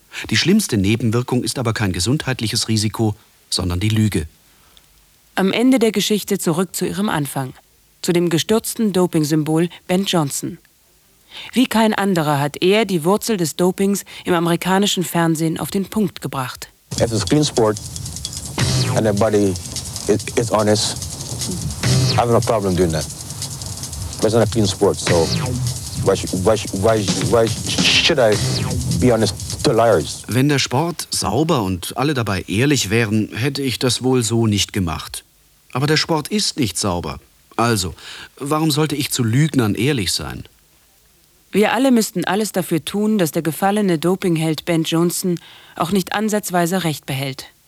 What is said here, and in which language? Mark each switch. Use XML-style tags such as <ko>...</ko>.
<de>Die schlimmste Nebenwirkung ist aber kein gesundheitliches Risiko, sondern die Lüge. Am Ende der Geschichte zurück zu ihrem Anfang. Zu dem gestürzten Doping-Symbol Ben Johnson. Wie kein anderer hat er die Wurzel des Dopings im amerikanischen Fernsehen auf den Punkt gebracht.</de> <en>If it's clean sport and everybody is honest, I have no problem doing that. But it's not a clean sport, so why should I be honest to liars?</en> <de>Wenn der Sport sauber und alle dabei ehrlich wären, hätte ich das wohl so nicht gemacht. Aber der Sport ist nicht sauber. Also, warum sollte ich zu Lügnern ehrlich sein? Wir alle müssten alles dafür tun, dass der gefallene Dopingheld Ben Johnson auch nicht ansatzweise Recht behält.</de>